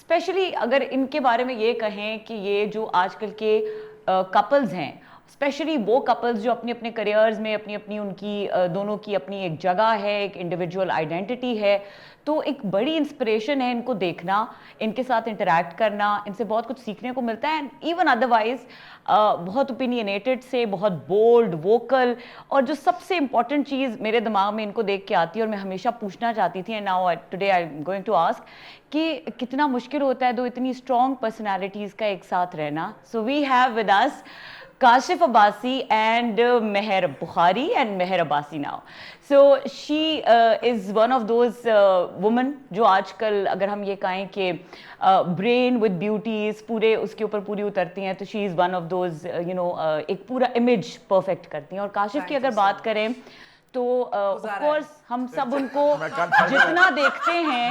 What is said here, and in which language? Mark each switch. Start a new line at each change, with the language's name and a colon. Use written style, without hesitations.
Hindi: Specially अगर इनके बारे में ये कहें कि ये जो आजकल के कपल्स हैं, स्पेशली वो कपल्स जो अपने अपने करियर्स में अपनी अपनी उनकी दोनों की अपनी एक जगह है, एक इंडिविजुअल आइडेंटिटी है, तो एक बड़ी इंस्पिरेशन है इनको देखना, इनके साथ इंटरेक्ट करना, इनसे बहुत कुछ सीखने को मिलता है।
English: and even otherwise
Hindi: बहुत ओपिनियनेटेड से, बहुत बोल्ड, वोकल, और जो सबसे इंपॉर्टेंट चीज़ मेरे दिमाग में इनको देख के आती है और मैं हमेशा पूछना चाहती थी,
English: and now today I am going to ask
Hindi: कि कितना मुश्किल होता है दो इतनी स्ट्रॉन्ग पर्सनैलिटीज़ का एक साथ रहना।
English: So we have with us Kashif Abbasi and Meher Bukhari and Meher Abbasi now. So she is one of those women
Hindi: जो आजकल अगर हम ये कहें कि
English: brain with beauties
Hindi: पूरे उसके ऊपर पूरी उतरती हैं, तो
English: she is one of those
Hindi: एक पूरा image perfect करती हैं। और काशिफ की अगर बात करें तो ऑफ कोर्स हम सब उनको जितना देखते हैं,